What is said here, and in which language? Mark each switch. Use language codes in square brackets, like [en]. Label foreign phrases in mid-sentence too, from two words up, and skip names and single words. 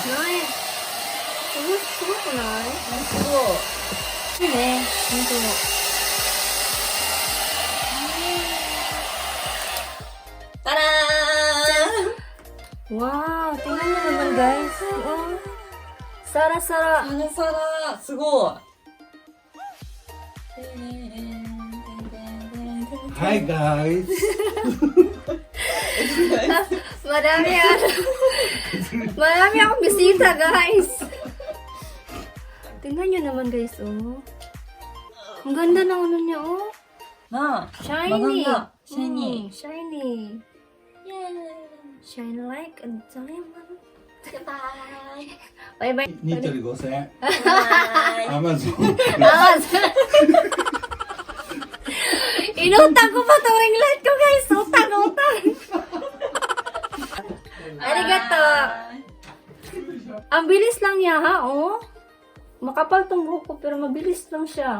[ja] すごくない？すごい。いいね。ほんと。タラーン。 [tl] Wow, tingnan mo naman, guys. [ja] Oh. サラサラ. サラサラ。すごい。 [en] Hi guys. [tl] Marami akong bisita, guys. Tingnan nyo naman, guys, oh. Ang ganda ng ano niya, oh. [ja] なあ。 [en] Shiny. [tl] Maganda. Shiny. [en] Shiny. Yay. Shine like a diamond. Goodbye. Bye-bye. [ja] ニットで5000円。 [en] Bye. [ja] アマゾン。 [tl] Inutang ko pa itong ring light ko, guys. Utang. Arigato. Ang bilis lang niya, ha? Oh. Makapal tong buhok ko, pero mabilis lang siya.